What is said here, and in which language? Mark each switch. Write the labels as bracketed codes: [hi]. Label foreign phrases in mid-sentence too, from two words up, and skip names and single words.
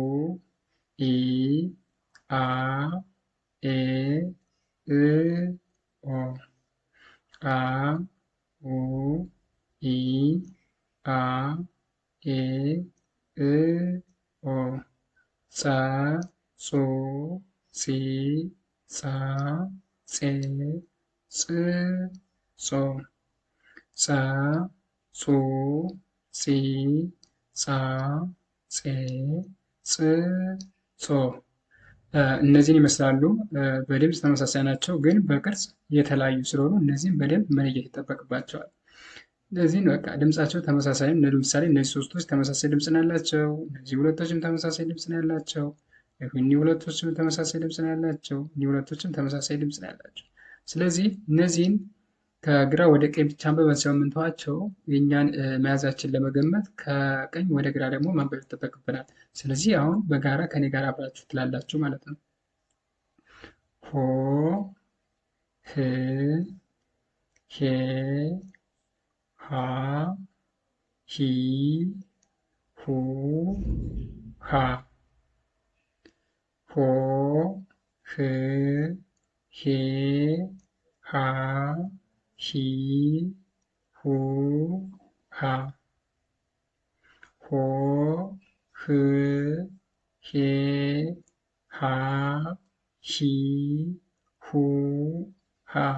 [am] ኢ አ ኤ እ ኦ አ ኡ ኢ አ ኤ እ ኦ ጸ ጹ ጺ ጻ ጼ ጽ ጾ ጸ ጹ ጺ ጻ ጼ ጽ ጾ እነዚህን ይመስላሉ። በድምፅ ተመሳሳይ ናቸው፣ ግን በቅርጽ የተለያዩ ስለሆኑ እነዚህን በደንብ መለየት ይጠበቅባቸዋል። እነዚህን በቃ ድምፃቸው ተመሳሳይ ነው። ለምሳሌ እነዚህ ሶስቶች ተመሳሳይ ድምፅ ነው ያላቸው። እነዚህ ሁለቶችም ተመሳሳይ ድምፅ ነው ያላቸው። እኒህ ሁለቶችም ተመሳሳይ ድምፅ ነው ያላቸው። እኒህ ሁለቶችም ተመሳሳይ ድምፅ ነው ያላቸው። ስለዚህ እነዚህን ከግራ ወደ ቀኝ ብቻ አንብበን ስለምንተዋቸው የእኛን መያዛችን ለመገመት ከቀኝ ወደ ግራ ደግሞ ማንበብ ይጠበቅብናል። ስለዚህ አሁን በጋራ ከኔ ጋር አብራችሁ ትላላችሁ ማለት ነው። ሆ ህ ሄ ሃ ሂ ሁ ሃ ሆ ህ ሄ ሃ ሂ ሁ ሃ ሆ ህ ሄ ሃ ሂ ሁ ሃ